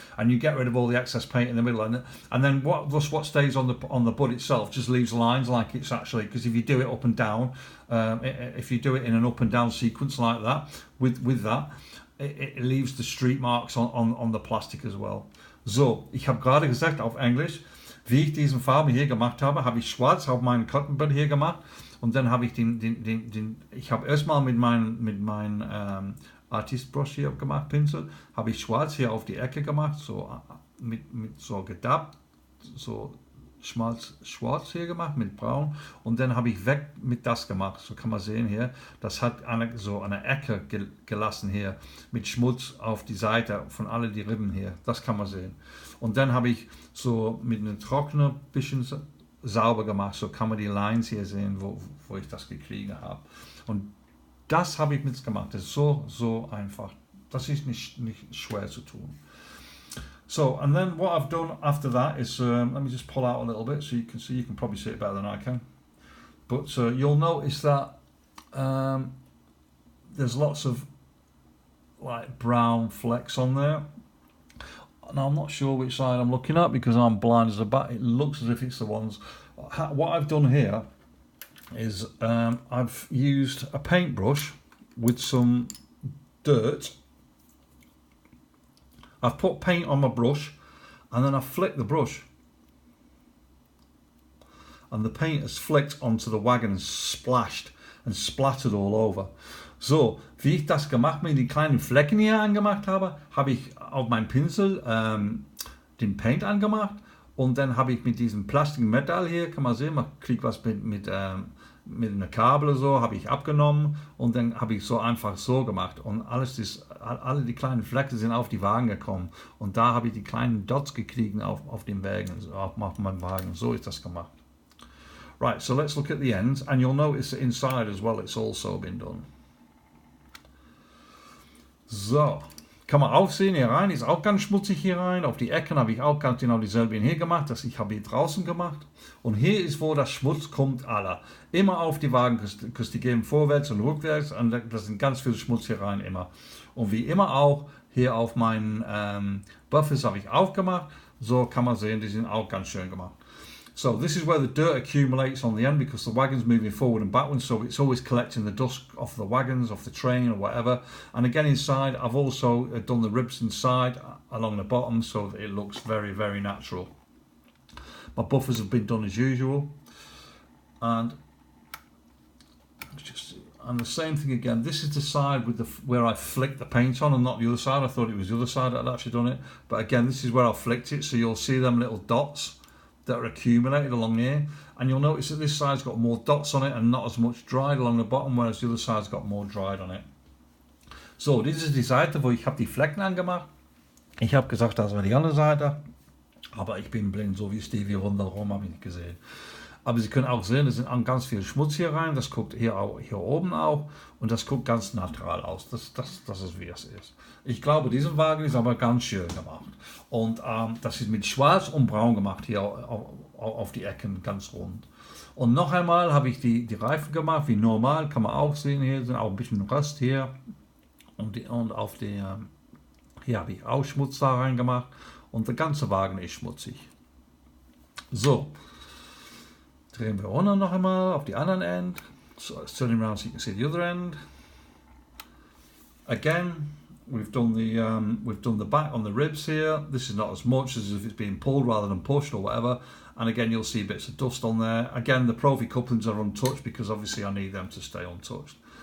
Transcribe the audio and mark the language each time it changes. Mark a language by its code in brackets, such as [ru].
[en] And you get rid of all the excess paint in the middle, and then what stays on the bud itself just leaves lines like it's actually, because if you do it up and down, if you do it in an up and down sequence like that, with that, it leaves the streak marks on the plastic as well. [de] So, ich habe gerade gesagt auf Englisch, wie ich diesen Farben hier gemacht habe, habe ich schwarz auf meinen Cotton Bud hier gemacht, und dann habe ich ich habe erstmal mit meinem Artist Brush hier gemacht, Pinsel, habe ich schwarz hier auf die Ecke gemacht, so mit so gedabbt, so schwarz hier gemacht mit braun, und dann habe ich weg mit das gemacht. So kann man sehen hier, das hat so eine Ecke gelassen hier mit Schmutz auf die Seite von alle die Rippen hier, das kann man sehen. Und dann habe ich so mit einem Trockner ein bisschen sauber gemacht, so kann man die Lines hier sehen, wo ich das gekriegt habe. Und das habe ich mitgemacht. Das ist so einfach. Das ist nicht schwer zu tun. [en] So, and then what I've done after that is, let me just pull out a little bit so you can see. You can probably see it better than I can. But you'll notice that there's lots of like brown flecks on there. Now I'm not sure which side I'm looking at because I'm blind as a bat. It looks as if it's the ones. What I've done here is I've used a paintbrush with some dirt. I've put paint on my brush, and then I've flicked the brush, and the paint has flicked onto the wagon and splashed and splattered all over. [de] So, wie ich das gemacht mit den kleinen Flecken hier angemacht habe, habe ich auf meinem Pinsel den Paint angemacht, und dann habe ich mit diesem Plastikmetall hier, kann man sehen, man kriegt was mit einem Kabel so, habe ich abgenommen, und dann habe ich so einfach so gemacht, und alle die kleinen Flecken sind auf die Wagen gekommen, und da habe ich die kleinen Dots gekriegt auf dem Wagen, auf meinem Wagen. So ist das gemacht. [en] Right, so let's look at the ends, and you'll notice that inside as well it's also been done. [de] So, kann man auch sehen, hier rein ist auch ganz schmutzig hier rein. Auf die Ecken habe ich auch ganz genau dieselben hier gemacht, das ich habe hier draußen gemacht. Und hier ist, wo das Schmutz kommt, aller. Immer auf die Wagen, die gehen vorwärts und rückwärts, und da sind ganz viel Schmutz hier rein immer. Und wie immer auch, hier auf meinen Buffers habe ich auch gemacht. So kann man sehen, die sind auch ganz schön gemacht. [en] So this is where the dirt accumulates on the end, because the wagon's moving forward and backwards, so it's always collecting the dust off the wagons, off the train or whatever. And again inside, I've also done the ribs inside along the bottom, so that it looks very, very natural. My buffers have been done as usual, and the same thing again. This is the side with where I flicked the paint on, and not the other side. I thought it was the other side that I'd actually done it, but again, this is where I flicked it, so you'll see them little dots that are accumulated along here, and you'll notice that this side's got more dots on it and not as much dried along the bottom, whereas the other side's got more dried on it. [de] So, das ist die Seite, wo ich habe die Flecken angemacht. Ich habe gesagt, das war die andere Seite. Aber ich bin blind, so wie Stevie rundherum habe ich nicht gesehen. Aber Sie können auch sehen, es sind ganz viel Schmutz hier rein. Das guckt hier oben auch. Und das guckt ganz natural aus. Das ist, wie es ist. Ich glaube, dieser Wagen ist aber ganz schön gemacht. Und das ist mit Schwarz und Braun gemacht hier auf die Ecken, ganz rund. Und noch einmal habe ich die Reifen gemacht, wie normal, kann man auch sehen. Hier sind auch ein bisschen Rust hier. Und auf der, hier habe ich auch Schmutz da rein gemacht. Und der ganze Wagen ist schmutzig. So. Drehen wir runter noch einmal auf die anderen End. [en] So let's turn him around so you can see the other end. Again, we've done the back on the ribs here. This is not as much as if it's being pulled rather than pushed or whatever. And again, you'll see bits of dust on there. Again, the Profi couplings are untouched because obviously I need them to stay untouched.